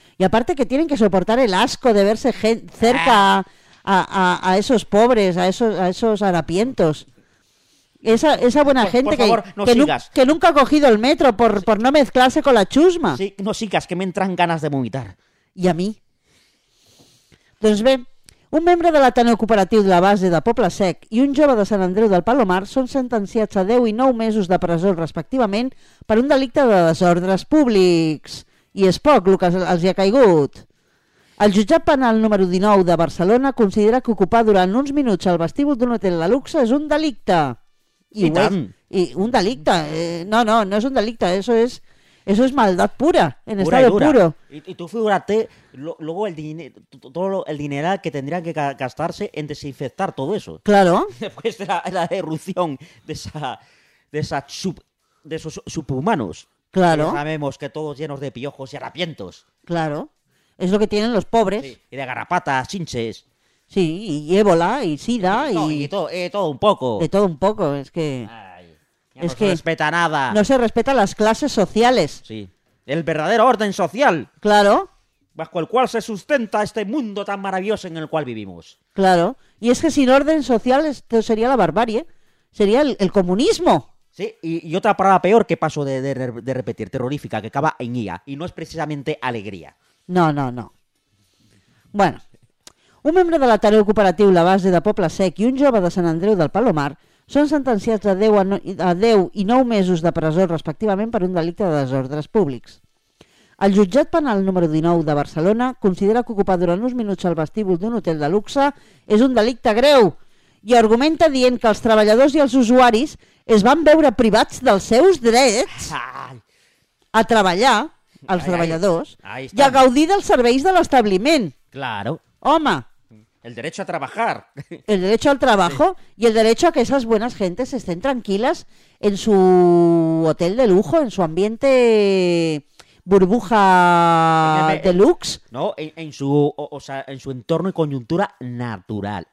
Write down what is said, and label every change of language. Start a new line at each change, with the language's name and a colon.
Spanish: Y aparte que tienen que soportar el asco de verse cerca a esos pobres, a esos harapientos. Esa buena gente que nunca ha cogido el metro por no mezclarse con la chusma. Sí, no sigas, que me entran ganas de vomitar. ¿Y a mí?
Catalan: Doncs bé, un membre de l'Ateneu Cooperatiu de la base de Poble Sec i un jove de Sant Andreu del Palomar són sentenciats a 10 i 9 mesos de presó respectivament per un delicte de desordres públics. I és poc el que els hi ha caigut. El jutjat penal número 19 de Barcelona considera que ocupar durant uns minuts el vestíbul d'un hotel de luxe és un delicte. I tant. I un delicte. No és un delicte.
Spanish: Eso es maldad pura, en pura estado y puro. Y tú figúrate luego el dineral que tendría que gastarse en desinfectar todo eso. Claro. Después de la erupción de esos subhumanos. Claro. Que sabemos que todos llenos de piojos y harapientos. Claro. Es lo que tienen los pobres. Sí. Y de garrapatas, chinches. Sí, y ébola, y sida, y... No, y todo un poco. De todo un poco, es que... Ay, es no que se respeta nada. No se respeta las clases sociales. Sí, el verdadero orden social. Claro. Bajo el cual se sustenta este mundo tan maravilloso en el cual vivimos. Claro, y es que sin orden social esto sería la barbarie. Sería el comunismo. Sí, y otra palabra peor que paso de repetir, terrorífica, que acaba en IA, y no es precisamente alegría. No. Bueno...
Catalan: Un membre de l'Ateneu Cooperatiu, la base de Poble Sec i un jove de Sant Andreu del Palomar són sentenciats a 10 i 9 mesos de presó respectivament per un delicte de desordres públics. El jutjat penal número 19 de Barcelona considera que ocupar durant uns minuts el vestíbul d'un hotel de luxe és un delicte greu i argumenta dient que els treballadors i els usuaris es van veure privats dels seus drets a treballar, els treballadors, i a gaudir dels serveis de l'establiment.
Spanish: Claro.
Catalan: Home,
Spanish: el derecho a trabajar. El derecho al trabajo, sí. Y el derecho a que esas buenas gentes estén tranquilas en su hotel de lujo, en su ambiente burbuja deluxe. No, en su entorno y coyuntura natural.